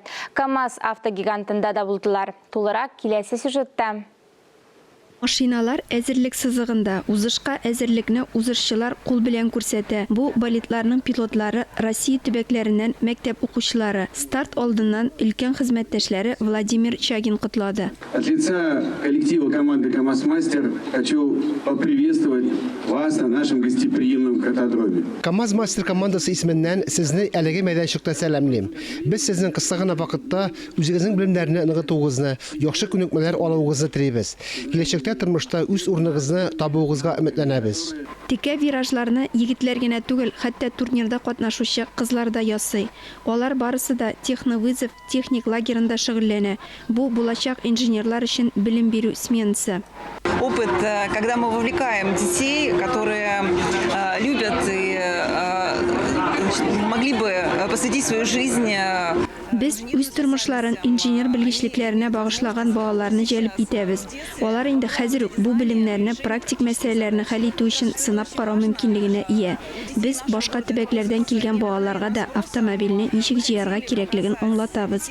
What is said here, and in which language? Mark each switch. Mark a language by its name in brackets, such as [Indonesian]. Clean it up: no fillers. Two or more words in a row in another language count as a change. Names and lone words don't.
[Tatar] КамАЗ автогигантында да булдылар. Тулырак киләсе сюжетта. Машиналар әзерлек сызыгында, узышка әзерлекне узышчылар кул белән күрсәтә. Бу болитларның пилотлары Россия төбәкләреннән мәктәп укучылары. Старт алдыннан өлкән хезмәттәшләре Владимир Чагин котлады. [Russian] От лица коллектива команды КамАЗ-Мастер хочу поприветствовать вас на нашем гостеприимном катодроме. [Tatar] КамАЗ-Мастер командасы исеменнән сезне әлеге мәйданчыкта сәламлыйм. Без сезнең кыска гына вакытта үзегезнең белемнәрне ныгытуыгызны, яхшы күнекмәләр алуыгызны телибез. Киләчәктә тормышта үз урыныгызны табуыгызга өметләнәбез. Тикә виражларны егетләр генә түгел, хәтта турнирда катнашучы кызлар да ясый. Алар барысы да техновызов техник лагерында шөгыльләнә. Бу булачак инженерлар өчен белем бирү сменасы. [Russian] Опыт, когда мы вовлекаем детей, которые любят и могли бы посвятить свою жизнь. [Tatar] Без үз тормышларын инженер белгечлекләренә багышлаган балаларны җәлеп итәбез. Алар инде хәзер үк бу белемнәрне практик мәсьәләләрне хәл итү өчен сынап карау мөмкинлегенә ия. Без башка төбәкләрдән килгән балаларга да автомобильне ничек җыярга кирәклеген аңлатабыз.